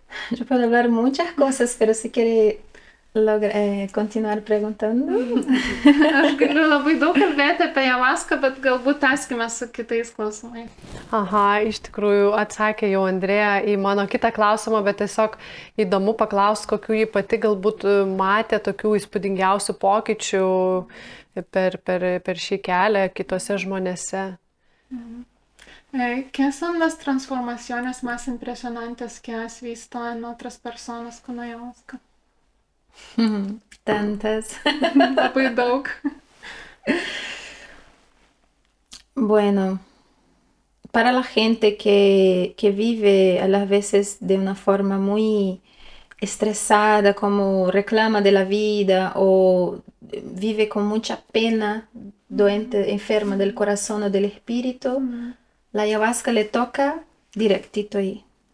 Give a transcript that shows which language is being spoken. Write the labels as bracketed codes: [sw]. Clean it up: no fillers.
[es] Yo puedo hablar muchas cosas, pero si quiere continuar preguntando. [lt] Aš galiu labai daug kalbėti apie ayahuaską, bet galbūt tęskime su kitais klausimais. Aha, iš tikrųjų atsakė jau Andrėja į mano kitą klausimą, bet tiesiog įdomu paklausti, kokių jį pati galbūt matė tokių įspūdingiausių pokyčių per šį kelią kitose žmonėse. [es] ¿Qué son las transformaciones más impresionantes que has visto en otras personas con ayahuasca? Tantas. [lt] Labai daug. [es] Bueno, para la gente que vive a las veces de una forma muy estresada, como reclama de la vida o vive con mucha pena, doente, enferma del corazón o del espíritu, la ayahuasca le toca directito ahí.